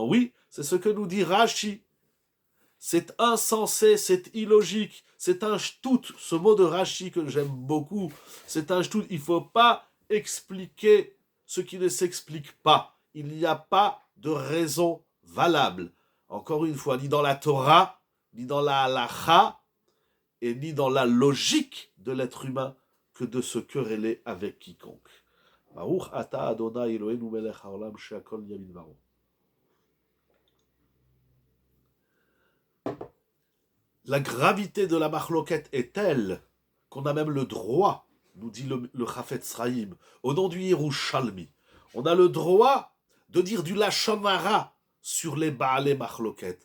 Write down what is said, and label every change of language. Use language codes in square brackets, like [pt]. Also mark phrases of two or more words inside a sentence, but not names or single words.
[fr] Oui, c'est ce que nous dit Rashi. C'est insensé, c'est illogique, c'est un shtout, ce mot de Rashi que j'aime beaucoup, c'est un shtout, il ne faut pas expliquer ce qui ne s'explique pas. Il n'y a pas de raison valable. Encore une fois, ni dans la Torah, ni dans la halacha, et ni dans la logique de l'être humain que de se quereller avec quiconque. [he] ברוך אתה אדוני אלוהינו מלך העולם שהכל נהיה בדברו. [fr] La gravité de la machloquette est telle qu'on a même le droit, nous dit le Chafetz Chaim, au nom du Yerushalmi, on a le droit de dire du [he] לשון הרע [fr] sur les [he] בעלי מחלוקת.